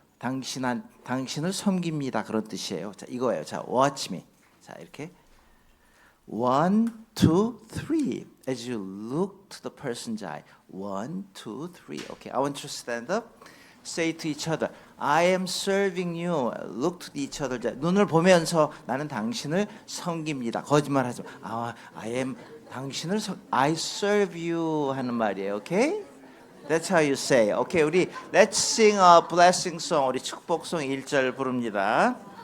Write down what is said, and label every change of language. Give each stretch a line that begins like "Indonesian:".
Korean: 당신을 섬깁니다. 그런 뜻이에요. 자, 이거예요. 자,
English: watch me.
Korean: 자, 이렇게 1, 2, 3.
English: As you look to the person's eye. 1, 2, 3. Okay, I want you to stand up. Say to each other, I am serving you. Look to each other.
Korean: 자, 눈을 보면서 나는 당신을 섬깁니다. 거짓말하지 마.
English: I am
Korean: 당신을
English: I serve you
Korean: 하는 말이에요.
English: Okay? That's how you say. Okay, 우리 let's sing a blessing song.
Korean: 우리 축복송 1절 부릅니다.